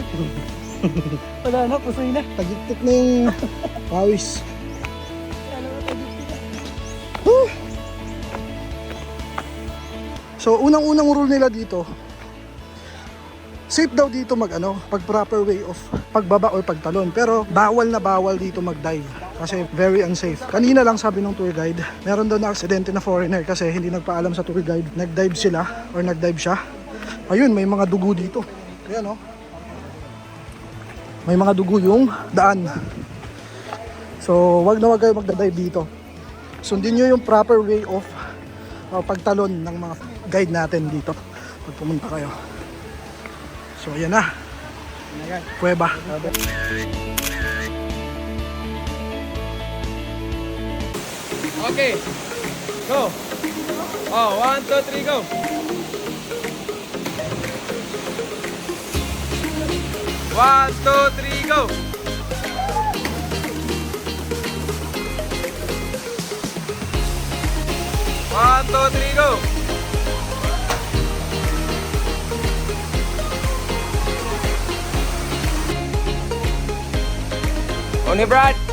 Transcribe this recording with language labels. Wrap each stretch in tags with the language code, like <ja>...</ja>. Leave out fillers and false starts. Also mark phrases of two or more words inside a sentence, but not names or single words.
<tl>Wala na, pusoy na. Tagiktik na yung pawis. So So, unang-unang rule nila dito, safe daw dito pag</tl> <en>proper way of</en> <tl>pagbaba or pagtalon. Pero bawal na bawal dito mag-dive kasi very unsafe. Kanina lang sabi ng tour guide, meron daw na aksidente na foreigner kasi hindi nagpaalam sa tour guide. Nag-dive sila or nag-dive siya. Ayun, may mga dugo dito. Ayan may mga dugo yung daan. So, wag na wag kayo magda-dive dito. Sundin nyo yung</tl> <en>proper way of</en> <tl>pagtalon ng mga guide natin dito pag pumunta kayo. So, ayan na. Kuweba. Okay.</tl> <en>Go. Oh, 1, 2, 3, go. 1, 2, 3, go. 1, 2, 3, go. Oni Brad.</en>